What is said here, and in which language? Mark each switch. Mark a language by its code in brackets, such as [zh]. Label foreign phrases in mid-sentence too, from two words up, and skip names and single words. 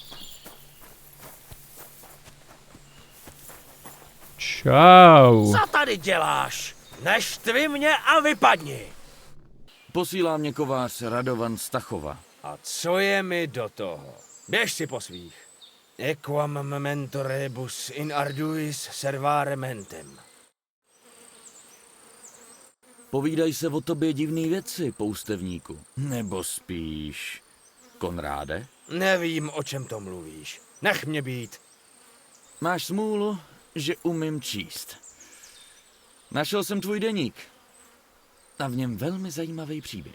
[cs] Čau. Co tady děláš? Neštvi mě a vypadni. Posílá mě kovář Radovan z Tachova. A co je mi do toho? Běž si po svých. [la] Equam memento rebus in arduis servare mentem. [cs] Povídaj se o tobě divný věci, poustevníku. Nebo spíš... Konráde? Nevím, o čem to mluvíš. Nech mě být. Máš smůlu, že umím číst. Našel jsem tvůj deník. A v něm velmi zajímavý příběh.